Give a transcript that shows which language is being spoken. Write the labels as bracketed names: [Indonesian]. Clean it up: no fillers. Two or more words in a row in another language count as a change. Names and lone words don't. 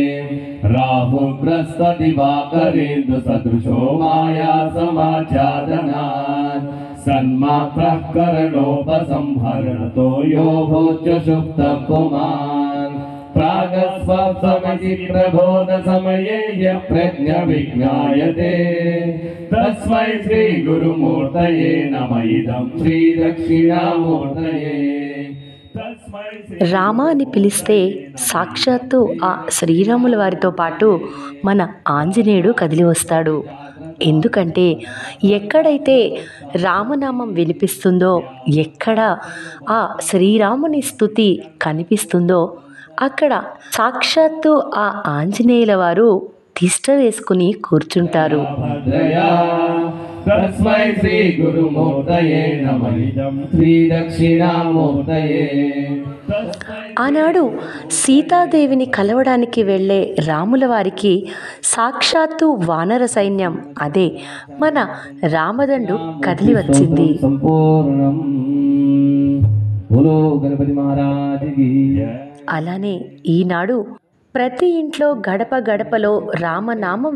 [Sanskrit] राहुग्रस्तदिवाकरेन्दुसदृशो माया समाच्छादनात् सन्मात्रः करणोपसंहरणतो यो भोज्यसुप्तः पुमान् प्रागस्वप्नमिति प्रबोधसमये यः प्रज्ञविज्ञायते तस्मै श्री गुरुमूर्तये नमः इदं श्रीदक्षिणामूर्तये [Telugu] రామ అని పిలిస్తే సాక్షాత్తు ఆ శ్రీరాముల వారితో పాటు మన ఆంజనేయుడు కదిలి వస్తాడు. ఎందుకంటే ఎక్కడైతే రామనామం వినిపిస్తుందో, ఎక్కడ ఆ శ్రీరాముని స్తుతి కనిపిస్తుందో అక్కడ సాక్షాత్తు ఆ ఆంజనేయుల వారు తిష్ట వేసుకుని కూర్చుంటారు. [Sanskrit] तस्मै श्री गुरुमूर्तये नमः इदं श्रीदक्षिणामूर्तये [Telugu] ఆనాడు సీతాదేవిని కలవడానికి వెళ్ళే రాముల వారికి సాక్షాత్తు వానర సైన్యం, అదే మన రామదండు కదిలి వచ్చింది. అలానే ఈనాడు ప్రతి ఇంట్లో గడప గడపలో రామనామం